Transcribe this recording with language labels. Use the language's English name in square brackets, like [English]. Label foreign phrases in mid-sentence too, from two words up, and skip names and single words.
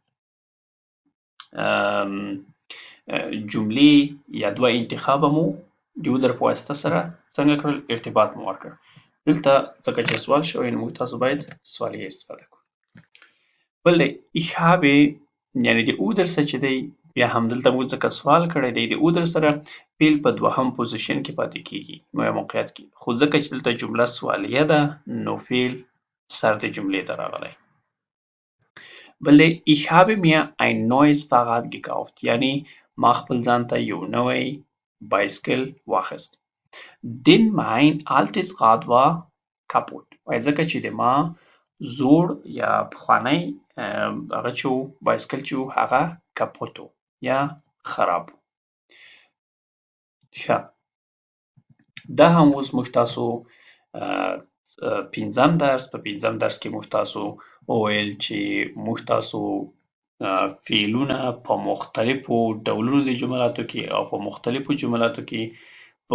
[Pashto] جملې یا دوه انتخابه مو د oder په واسطه سره څنګه کړل ارتباط مو ورکړ دلته ځکه چې سوال شوی نو موږ تاسو باید سوالیه استفاده کړو بل دی [German] ich habe [Pashto] یعنی د oder سره چې دی بیا هم دلته موږ ځکه سوال کړی دی د oder سره فعل په دوهم پوزیشن کې پاتې کیږي یا موقعیت کې خو ځکه چې دلته جمله سوالیه ده نو فعل سر د جملې ته راغلی بل دی [German] ich habe mir ein neues Fahrrad gekauft [Pashto] یعنی ما خپل ځان ته یو نوی بایسکل واخیست [German] denn mein altes Rad war kaputt [Pashto] وای ځکه چې د ما زوړ یا پخوانی هغه چې و بایسکل چې و هغه کپوت و یا خراب و ښه دا هم اوس موږ تاسو پنځم درس په پنځم درس کې موږ تاسو وویل چې موږ تاسو فعلونه په مختلفو ډولونو د جملاتو کې او په مختلفو جملاتو کې په